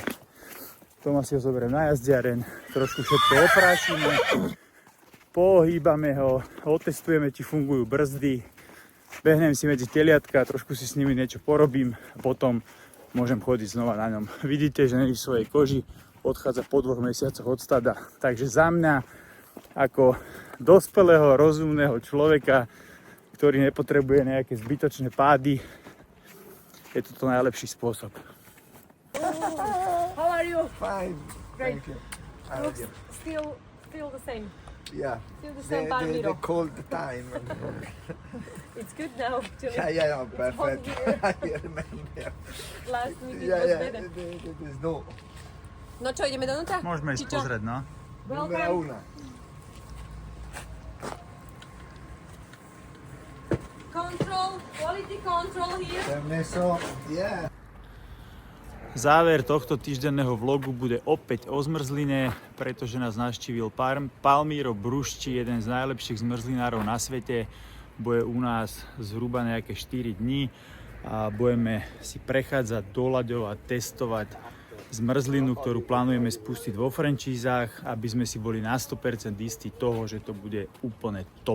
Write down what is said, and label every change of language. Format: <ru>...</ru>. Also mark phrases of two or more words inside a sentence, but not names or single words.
<sk>Toma si ho zoberiem na jazdiareň, trošku všetko oprášime, pohýbame ho, otestujeme, či fungujú brzdy, behnem si medzi teliatka, trošku si s nimi niečo porobím a potom môžem chodiť znova na ňom. Vidíte, že není v svojej koži, odchádza po 2 mesiacoch od stada. Takže za mňa, ako dospelého, rozumného človeka, ktorý nepotrebuje nejaké zbytočné pády, je to najlepší spôsob.</sk> <en>How are you? Fine. Great. Thank you. Looks still the same. Yeah. Still the same The Palmiro. cold time. It's good now, actually. yeah, It's perfect. hot here. I remember. Last week it Yeah, was yeah. better. The snow.</en> <sk>No čo, ideme donútra? Môžeme ísť pozrieť, no.</sk> <en>Welcome. Control, quality control here. Permesso, yeah.</en> <sk>Záver tohto týždenného vlogu bude opäť o zmrzline, pretože nás navštívil Palmiro Brušči, jeden z najlepších zmrzlinárov na svete. Bude u nás zhruba nejaké 4 dní a budeme si prechádzať do ľaďov a testovať zmrzlinu, ktorú plánujeme spustiť vo franchízach, aby sme si boli na 100% istí toho, že to bude úplne top.</sk>